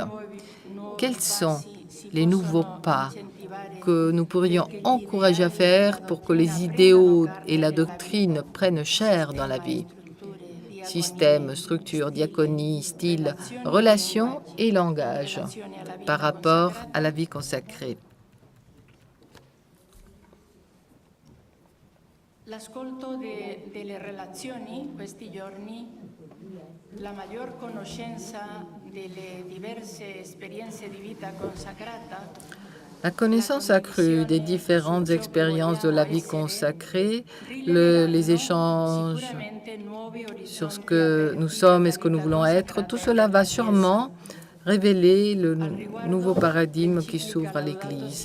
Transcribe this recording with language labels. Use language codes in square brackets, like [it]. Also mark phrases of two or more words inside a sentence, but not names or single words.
[fr] Quels sont les nouveaux pas que nous pourrions encourager à faire pour que les idéaux et la doctrine prennent chair dans la vie? Système, structure, diaconie, style, relation et langage par rapport à la vie consacrée. [it] L'ascolto delle relazioni questi giorni, la maggior conoscenza delle diverse esperienze di vita consacrata. [fr] La connaissance accrue des différentes expériences de la vie consacrée, les échanges sur ce que nous sommes et ce que nous voulons être, tout cela va sûrement révéler le nouveau paradigme qui s'ouvre à l'Église.